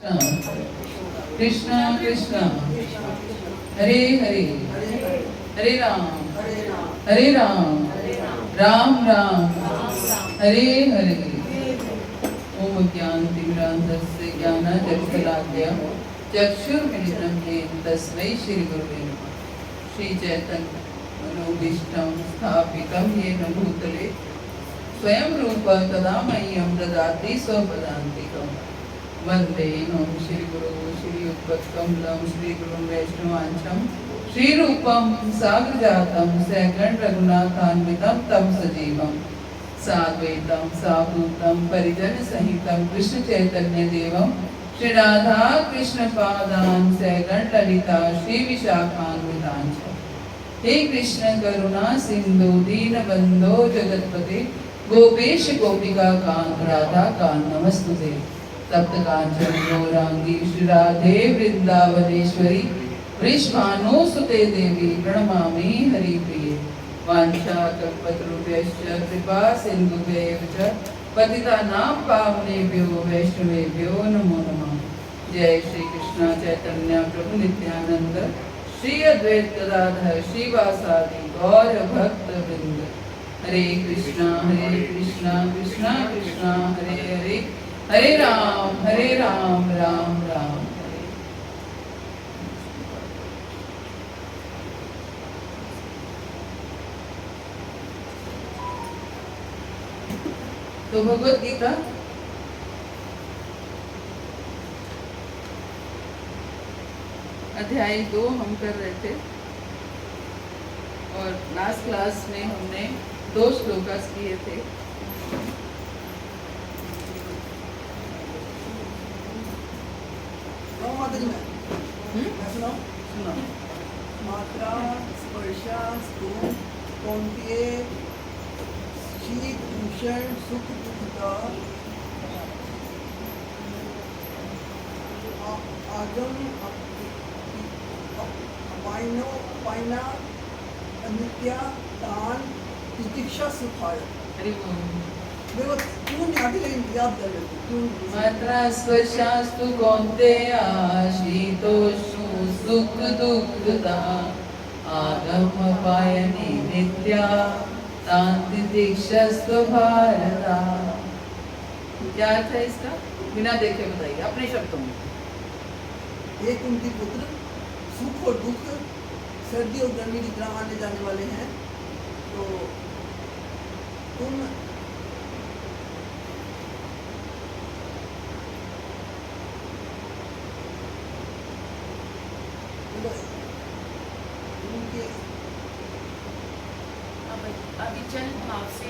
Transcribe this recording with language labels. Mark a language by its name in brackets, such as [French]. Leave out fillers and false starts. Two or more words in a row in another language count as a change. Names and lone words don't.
[Sanskrit] कृष्ण कृष्ण हरे हरे हरे राम राम राम हरे हरे। ओम ज्ञानतिमिरान्धस्य ज्ञानाञ्जनशलाकया चक्षुर्मिलितं येन तस्मै श्रीगुरुवे नमः। श्रीचैतन्य मनोभीष्टं स्थापितं येन भूतले स्वयं रूप तदा मह्यं ददाति स्वपदान्तिकम्। वंदे ओम श्री गुरु श्री उत्पत्कमलं श्री गुरुं वैष्णवांशं श्री रूपं साग्र जातं सैकंड रघुनाथान्वितं तम सजीवं साद्वैतं सावधूतं परिजन सहितं कृष्ण चैतन्य देवं श्री राधा कृष्ण पादान सैकंड ललिता श्री विशाखान्वितांश। हे कृष्ण करुणा सिंधु दीन बंधो जगतपते गोपेश गोपिका कांत राधा कांत नमस्तुते। तप्त कांचन गौरांगी श्री राधे वृंदावनेश्वरी वृषभानुसुते देवी प्रणमामि हरिप्रिये। वाञ्छाकल्पतरुभ्यश्च कृपा सिन्धुभ्यैव च पतितानां पावनेभ्यो वैष्णवेभ्यो नमो नमः। जय श्री कृष्ण चैतन्य प्रभु नित्यानंद श्री अद्वैत गदाधर श्रीवासादि गौर भक्त वृंद। हरे कृष्णा कृष्णा कृष्णा हरे हरे हरे राम राम राम। [Hindi] तो भगवत गीता अध्याय 2 हम कर रहे थे और लास्ट क्लास में हमने 2 श्लोकास किए थे। [Sanskrit] मात्रा स्पर्शा स्तूल कौंतेय शीत उष्ण सुख दुखता आगम पायना अनित्या दान तितिक्षा सुखाय। मात्रा स्पर्शास्तु कौन्तेय शीतोष्ण सुख दुःखदा आगम पायने नित्या तितिक्षास्तु भारता। [Hindi] क्या अर्थ है इसका? बिना देखे बताइए अपने शब्दों में। एक उनकी पुत्र सुख और दुख सर्दी और गर्मी की तरह आने जाने वाले हैं, तो तुम अविचल भाव से